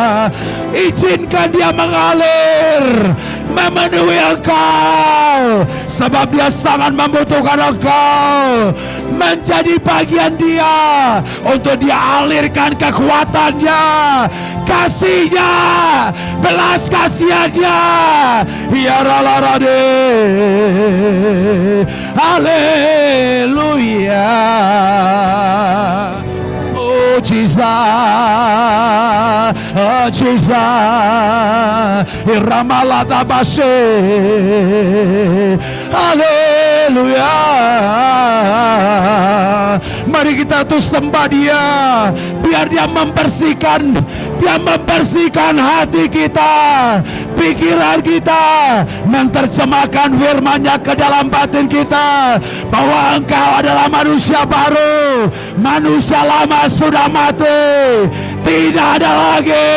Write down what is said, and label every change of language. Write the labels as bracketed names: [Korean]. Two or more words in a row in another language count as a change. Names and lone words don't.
[Indonesian] Izinkan Dia mengalir, memenuhi engkau sebab dia sangat membutuhkan Engkau menjadi bagian dia, untuk dia alirkan kekuatannya, kasihnya, belas kasihannya. Ya Ralarade, haleluya. Oh Jesus, oh Jesus, Iramalata Bashe, haleluya. Mari kita tuh sembah dia, biar dia membersihkan hati kita, pikiran kita, menerjemahkan firman-Nya ke dalam batin kita, bahwa Engkau adalah manusia baru, manusia lama sudah mati, tidak ada lagi.